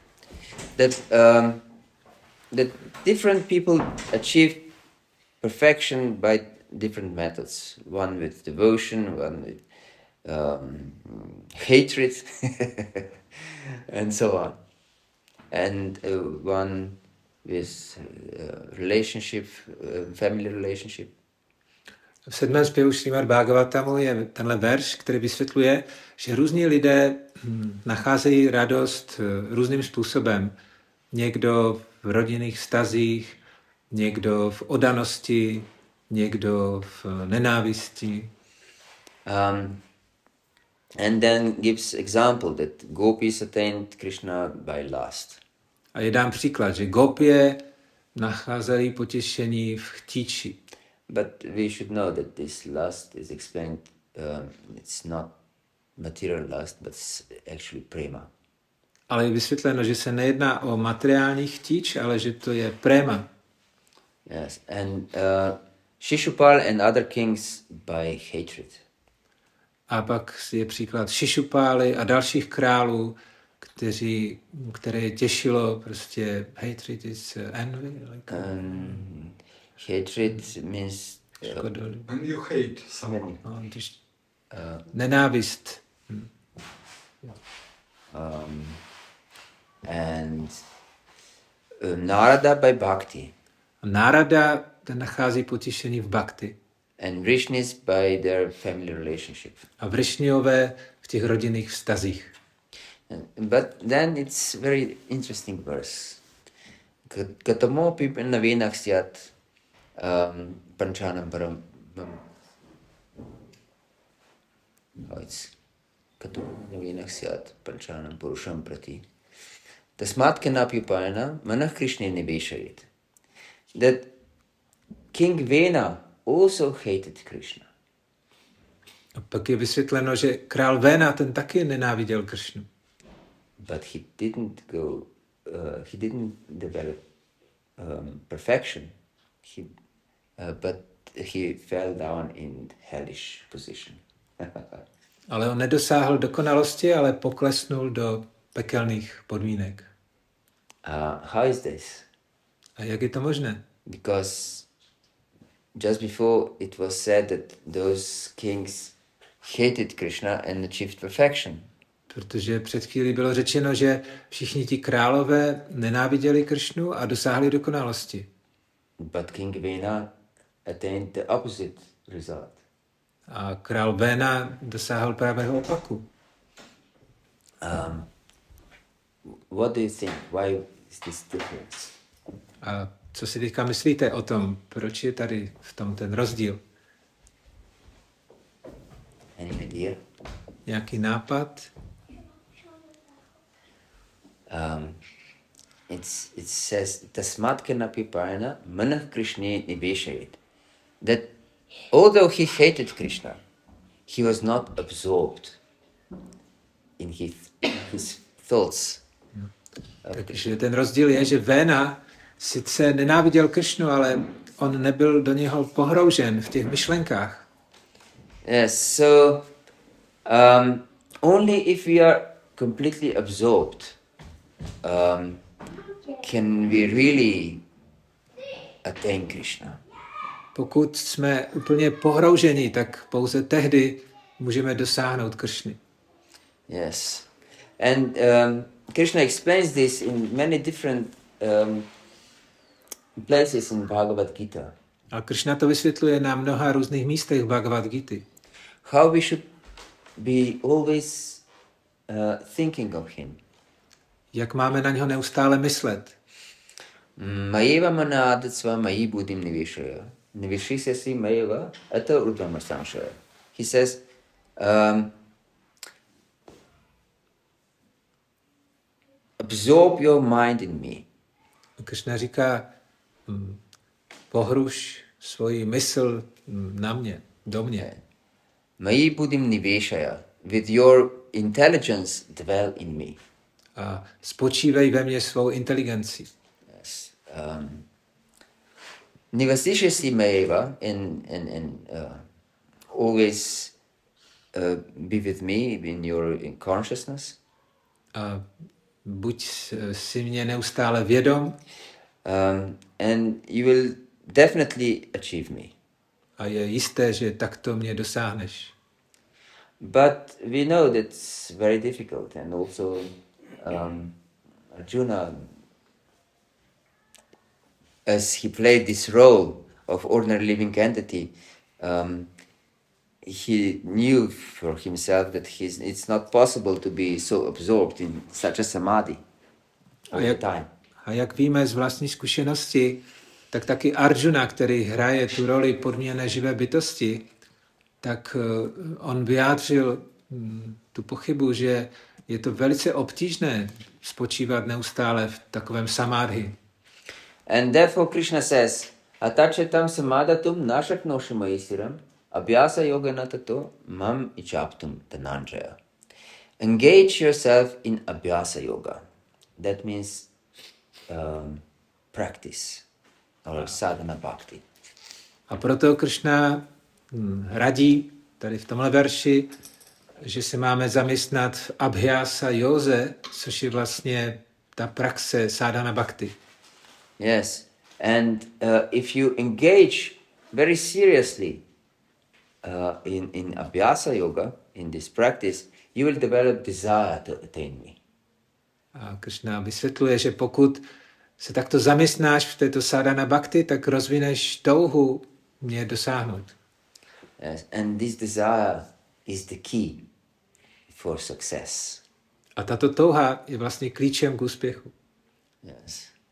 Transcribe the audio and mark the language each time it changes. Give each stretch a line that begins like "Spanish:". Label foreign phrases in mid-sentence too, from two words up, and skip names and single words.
English: That different people achieve perfection by different methods. One with devotion, one with hatred, and so on. And one with relationship, family relationship. V 7.
Czech: zpěvu Srimad Bhagavatamu je tenhle verš, který vysvětluje, že různí lidé nacházejí radost různým způsobem. Někdo v rodinných vztazích, někdo v oddanosti, někdo v nenávisti.
English: And then gives example that gopis attained Krishna by lust.
Czech: A je dám příklad, že gopie nacházejí potěšení v chtíči.
English: But we should know that this lust is explained, it's not material lust, but it's actually prema.
Czech: Ale je vysvětleno, že se nejedná o materiální chtíč, ale že to je prema.
English: Yes, and Shishupal and other kings by hatred.
Czech: A pak je příklad Šišupály a dalších králů, které je těšilo prostě
English: hatred is envy. Like, hatred means when you hate someone.
Czech: Nenávist.
English: And Narada by bhakti.
Czech: Narada ten nachází potěšení v bhakti.
English: And Vrishnis by their family relationship.
Czech: A Vrishniové v těch rodinných vztazích.
English: But then it's very interesting verse.
Sanskrit: Katamopi navinach syat panchanam param. Katamopi navinach syat panchanam purusham prati. Tasmat kenapyupayana manah Krishna niveshayit.
English: That King Vena also hated Krishna.
Czech: A pak je vysvětleno, že král Vena ten taky nenáviděl Krišnu.
English: But he didn't develop perfection. But he fell down in hellish position.
Czech: Ale on nedosáhl dokonalosti, ale poklesnul do pekelných podmínek.
English: How is this?
Czech: A jak je to možné?
English: Because just before it was said that those kings hated Krishna and achieved perfection.
Czech: Protože před chvílí bylo řečeno, že všichni ti králové nenáviděli Krišnu a dosáhli dokonalosti.
English: But King Vena attained the opposite result.
Czech: A král Vena dosáhl pravého opaku.
English: What do you think? Why is this difference?
Czech: A co si teďka myslíte o tom? Proč je tady v tom ten rozdíl?
English: Any idea?
Czech: Nějaký nápad?
English: It says
Sanskrit: tasmat kenapyupayana manah Krishna niveshayit.
English: That although he hated Krishna, he was not absorbed in his thoughts.
Czech: Takže ten rozdíl je, že Vena sice nenáviděl Krišnu, ale on nebyl do něho pohroužen v těch myšlenkách.
English: Yes, so only if we are completely absorbed can we really attain Krishna.
Czech: Pokud jsme úplně pohrouženi, tak pouze tehdy můžeme dosáhnout Krišny.
English: Yes, and Krishna explains this in many different places in Bhágavata-gita.
Czech: A Krišna to vysvětluje na mnoha různých místech Bhagavad-gity.
English: How we should be always thinking of him.
Czech: Jak máme na něho neustále myslet.
Sanskrit: Mayeva manādacva mayi buddhim niveshaya. Niveshisi mayeva ata urdhama samshaya.
English: He says, absorb your mind in me.
Czech: Krišna říká, pohruš svoji mysl na mě, do mě.
Sanskrit: Mayi buddhim niveshaya.
English: With your intelligence dwell in me.
Czech: A spočívej ve mně svou inteligenci.
English: Yes.
Sanskrit: Nivasishasi mayeva
English: and always be with me in your consciousness.
Czech: A buď si mě neustále vědom.
English: And you will definitely achieve me.
Czech: A je jisté, že takto mě dosáhneš.
English: But we know that's very difficult, and also Arjuna, as he played this role of ordinary living entity, he knew for himself that it's not possible to be so absorbed in such a samadhi all the time.
Czech: A jak víme z vlastní zkušenosti, tak taky Arjuna, který hraje tu roli podmíněné živé bytosti, tak on vyjádřil tu pochybu, že je to velice obtížné spočívat neustále v takovém samádhi.
English: And therefore Krishna says,
Sanskrit: atachetam samadatum nashaknoshamaisiram abhyasa yogana tato mam ichaptum dhananjaya.
English: Engage yourself in
Sanskrit: abhyasa yoga.
English: That means practice or
Sanskrit: sadhana bhakti.
Czech: A proto Krishna radí tady v tomhle verši, že se máme zaměstnat v
Sanskrit: abhyasa józe,
Czech: což je vlastně ta praxe
Sanskrit: sadhana bhakti.
English: Yes, and if you engage very seriously in
Sanskrit: abhyasa yoga,
English: in this practice, you will develop desire to attain me.
Czech: A Krishna vysvětluje, že pokud se takto zaměstnáš v této
Sanskrit: sadhana bhakti,
Czech: tak rozvineš touhu mě dosáhnout.
English: Yes, and this desire is the key for success.
Czech: A tato touha je vlastně klíčem k úspěchu.